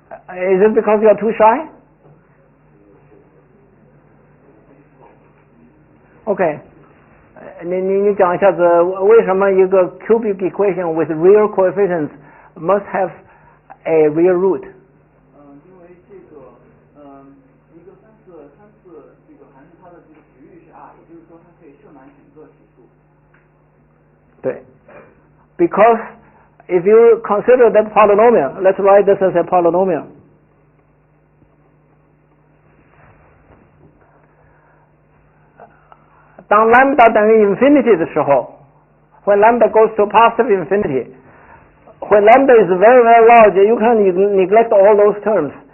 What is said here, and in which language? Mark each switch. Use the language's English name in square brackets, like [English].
[English] Is it because you are too shy? Okay. [Chinese] 你讲一下子为什么一个 [English] cubic equation with real coefficients must have a real root? [Chinese] 因为这个一个三次这个函数它的这个值域是 r， 也就是说它可以设满整个指数。对 [English] ，because if you consider that polynomial, let's write this as a polynomial. [Chinese] 当 lambda 等于 infinity 的时候 [English] when lambda goes to positive infinity, when lambda is very, very large, you can neglect all those terms.